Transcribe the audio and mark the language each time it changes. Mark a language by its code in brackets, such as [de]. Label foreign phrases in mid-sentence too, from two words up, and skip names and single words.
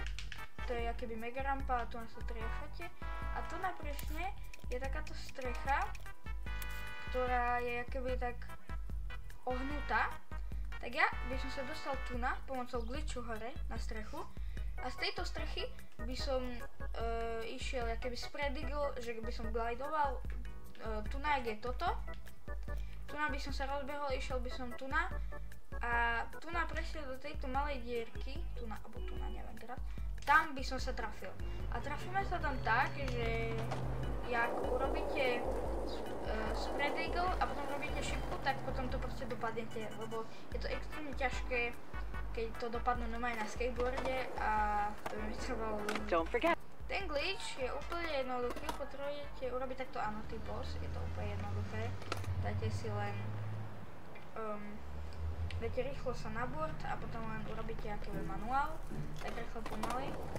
[sk] To je akéby mega rampa a tu na sa triafate. A tu na presne je takáto strecha, ktorá je akéby tak ohnutá. Tak ja by som sa dostal tu na pomocou glitchu hore na strechu. A z tejto strechy by som išiel akéby [en] spread eagle, [sk] že by som glidoval. Tu na je toto. Tu na by som sa rozbehol, išiel by som tu na. A tu na prešiel do tejto malej dierky. Tu na, alebo tu na, neviem teraz. Tam by som sa trafil. A trafíme sa tam tak, že jak urobíte [en] spread eagle [sk] a potom robíte šipku, tak potom to proste dopadnete, lebo je to extrémne ťažké, keď to dopadnú normálne na skateboarde a to by mi trvalo. Ten glitch je úplne jednoduchý, potrebujete urobiť takto, áno, ty boss, je to úplne jednoduché. Dajte si len, dajte rýchlo sa na board a potom len urobíte akýby manuál, tak rýchlo pomaly.